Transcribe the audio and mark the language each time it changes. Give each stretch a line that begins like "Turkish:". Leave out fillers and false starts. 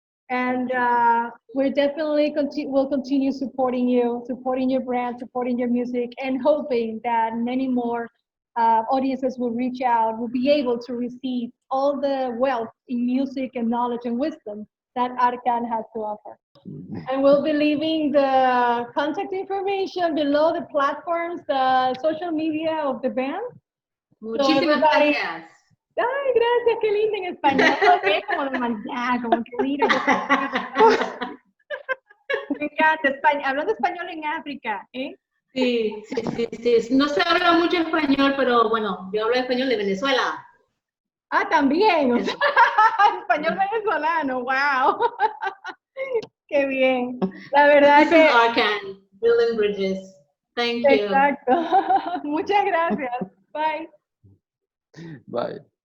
English: And we're definitely will continue supporting you, supporting your brand, supporting your music, and hoping that many more audiences will reach out, will be able to receive all the wealth in music and knowledge and wisdom that Arka'n has to offer. And we'll be leaving the contact information below the platforms, the social media of the band.
Spanish: Muchísimas gracias. Ay, gracias, qué lindo en español, ¿eh? Como de maldad, como que mira. Me encanta, hablando español en África, ¿eh? Sí. No se habla mucho español, pero bueno, yo hablo español de Venezuela. Ah, también, o sea, español venezolano, wow. Qué bien. La verdad
English: This is Arka'n, building bridges. Thank you.
Spanish: Exacto. Muchas gracias. Bye. Bye.